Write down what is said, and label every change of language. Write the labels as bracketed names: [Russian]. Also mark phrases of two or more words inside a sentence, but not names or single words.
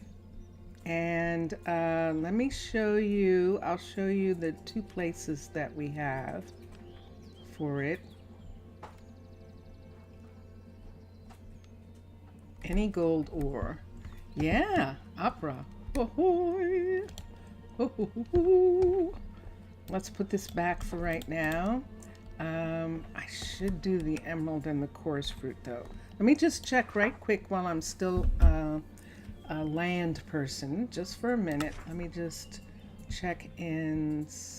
[English] And let me show you, I'll show you the 2 places that we have for it. Any gold ore. Yeah, opera. Ho-hoy. Ho-ho-ho-ho. Let's put this back for right now. I should do the emerald and the chorus fruit though. Let me just check right quick while I'm still a land person, just for a minute. Let me just check in civilian.